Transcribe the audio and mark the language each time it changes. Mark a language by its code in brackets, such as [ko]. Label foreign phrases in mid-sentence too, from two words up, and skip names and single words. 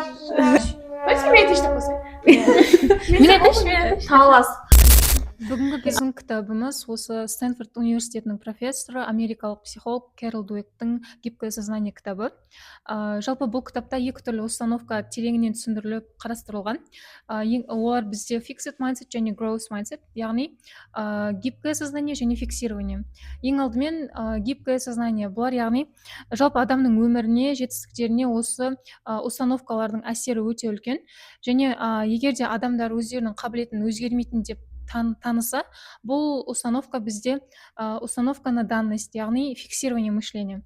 [kk] Бүгінгі біздің кітабымыз осы Стэнфорд университетінің профессоры, америкалық психолог Кэрол Дуэктің «Гибкое сознание» кітабы. Жалпы бұл кітапта екі түрлі установка тереңінен түсіндіріліп қарастырылған. Олар бізде [en] fixed mindset [kk] және [en] growth mindset, [kk] яғни [ru] гибкое сознание [kk] және фиксирование. Ең алдымен [ru] гибкое сознание [kk] бұлар, яғни жалпы адамның өміріне, жетістіктеріне осы установкалардың әсері өте үлкен. Және егер де адамдар өздерінің қабілетін өзгермейтін деп таныса, бұл установка бізде [ru] установка на данность, [kk] яғни [ru] фиксирование мышления.